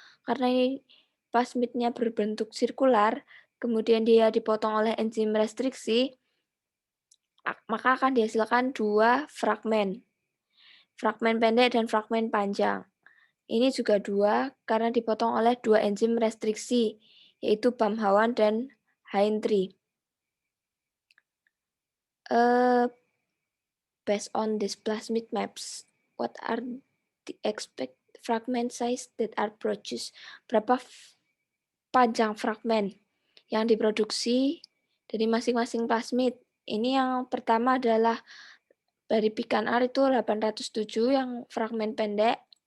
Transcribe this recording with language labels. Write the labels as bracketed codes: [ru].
[id] Karena ini plasmidnya berbentuk sirkular, kemudian dia dipotong oleh enzim restriksi, maka akan dihasilkan 2 fragmen. Fragmen pendek dan fragmen panjang. Ini juga 2 karena dipotong oleh 2 enzim restriksi, yaitu BAM-H1 dan HIN3. [en] Based on these plasmid maps, what are the expected fragment size that are produced? [id] Berapa panjang fragmen yang diproduksi dari masing-masing plasmid? Ini yang pertama adalah dari pican-R itu 807 yang fragmen pendek.